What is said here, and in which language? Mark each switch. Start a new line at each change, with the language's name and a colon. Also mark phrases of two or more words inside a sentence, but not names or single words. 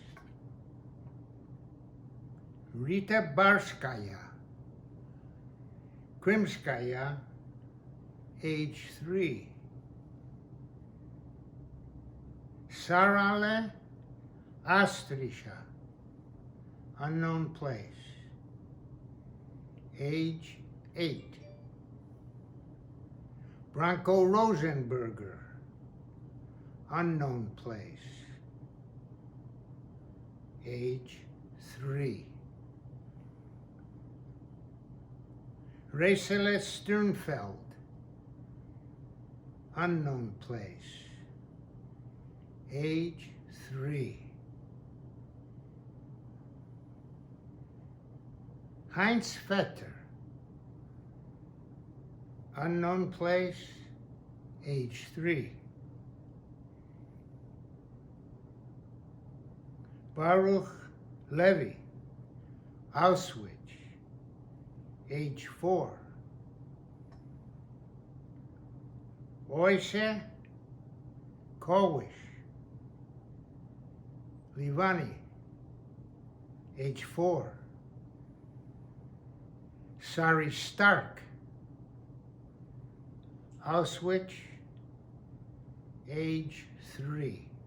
English: Rita Barskaya, Krimskaya, age 3. Sarale Astrisha, unknown place, age 8. Branko Rosenberger, unknown place, age 3. Racele Sternfeld, unknown place, age 3. Heinz Vetter, unknown place, age 3. Baruch Levy, Auschwitz, age 4. Oise Kowish, Livani, age 4. Sari Stark, Auschwitz, age 3.